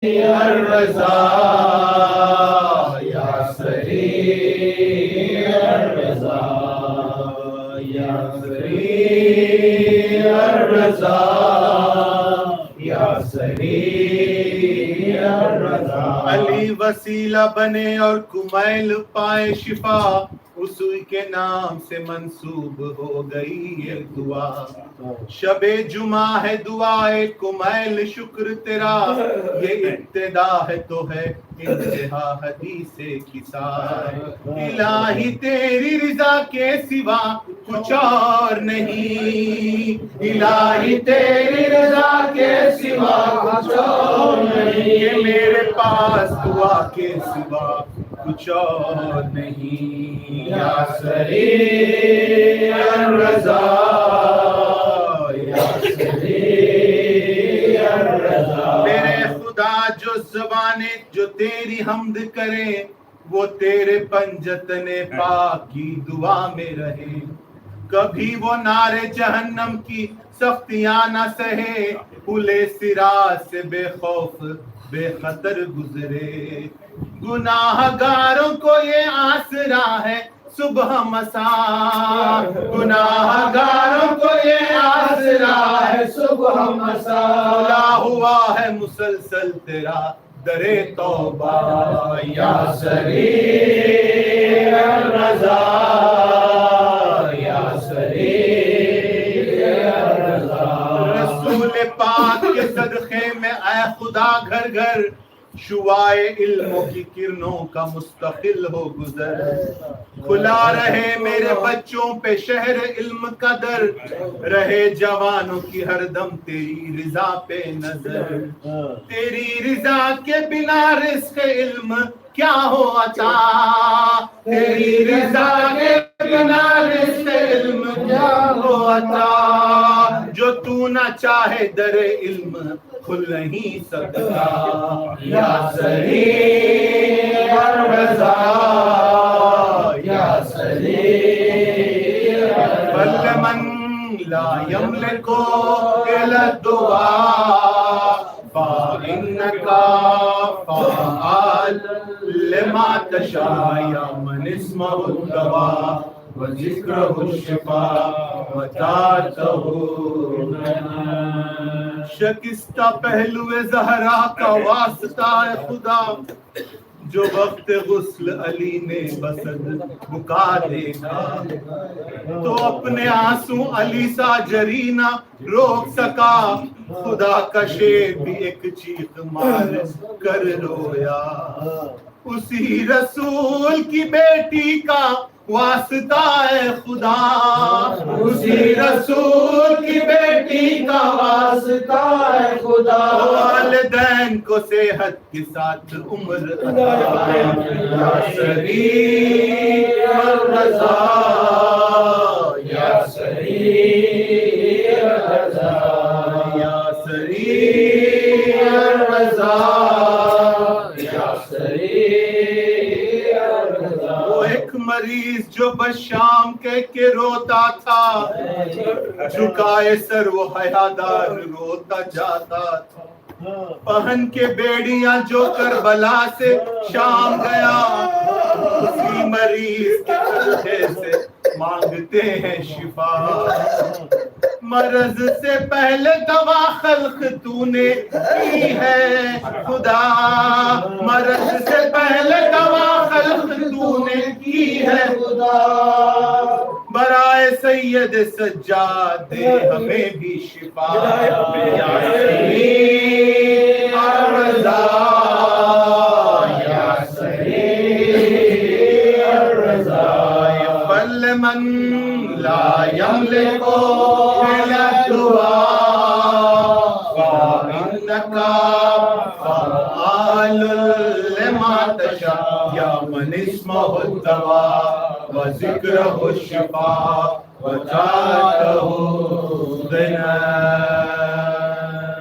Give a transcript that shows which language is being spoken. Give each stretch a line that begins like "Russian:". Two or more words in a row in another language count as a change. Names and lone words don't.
Arabic: الرضا یا سریع الرضا یا سریع الرضا یا سریع الرضا.
Urdu: علی وسیلہ بنے اور کمیل پائے شفا، اسی کے نام سے منسوب ہو گئی یہ دعا. شب جمعہ ہے دعائے کمیل شکر تیرا، یہ ابتدا ہے تو ہے انتہا حدیث کسائے. الہی تیری رضا کے سوا کچھ اور نہیں، الہی تیری رضا کے سوا کچھ اور نہیں، کہ میرے پاس دعا کے سوا کچھ اور نہیں.
Arabic: یا سریع الرضا یا سریع الرضا.
Urdu: میرے خدا جو زبانیں جو تیری حمد کرے، وہ تیرے پنجتن پاک کی دعا میں رہے. کبھی وہ نارے جہنم کی سختیاں نہ سہے، پلے صراط سے بے خوف بے خطر گزرے. گناہ گاروں کو یہ آسرا ہے صبح مساء، گناہ گاروں کو یہ آسرا ہے صبح مساء. کھلا ہوا ہے مسلسل تیرا در توبہ
Arabic: یا سریع الرضا یا سریع الرضا.
Urdu: رسول پاک کے صدقے میں اے خدا گھر گھر شعائے علموں کی کرنوں کا مستقل ہو گزر. کھلا رہے میرے بچوں پہ شہر علم کا در، رہے جوانوں کی ہر دم تیری رضا پہ نظر. تیری رضا کے بنا رزق علم کیا ہو عطا، تیری رضا کے بنا رزق علم کیا ہو عطا. جو تو نہ چاہے در علم کھل نہیں سکتا.
Arabic: یا سریع الرضا یا سریع الرضا. بل من لا یملک الا الدعاء فإنك فعال لما تشاء یا من اسمہ الدواء وذکرہ الشفاء وطاعتہ الغناء.
Urdu: شکستہ پہلو زہرا کا واسطہ ہے خدا، جو وقت غسل علی نے بسد بکا دیکھا، تو اپنے آنسو علی سا جری نہ روک سکا. خدا کا شیر بھی ایک چیخ مار کر رویا. اسی رسول کی بیٹی کا واسطہ ہے خدا، اسی رسول کی بیٹی کا واسطہ ہے خدا. والدین کو صحت کے ساتھ عمر عطا.
Arabic: یا سریع الرضا یا سریع الرضا یا سریع الرضا یا سریع الرضا.
Urdu: وہ ایک مریض جو بس شام کہہ کے روتا تھا، جھکائے سر وہ حیادار روتا جاتا تھا. پہن کے بیڑیاں جو کربلا سے شام گیا، اسی مریض کے صدقے سے مانگتے ہیں شفا. مرض سے پہلے دوا خلق تو نے کی ہے خدا، مرض سے پہلے دوا خلق تو نے کی ہے خدا. برائے سید سجاد دے ہمیں بھی شفا.
Arabic: یا سریع الرضا یا سریع الرضا. بل من لا یملک الا الدعاء فإنك فعال لما تشاء یا من اسمہ الدواء وذکرہ الشفاء وطاعتہ الغناء.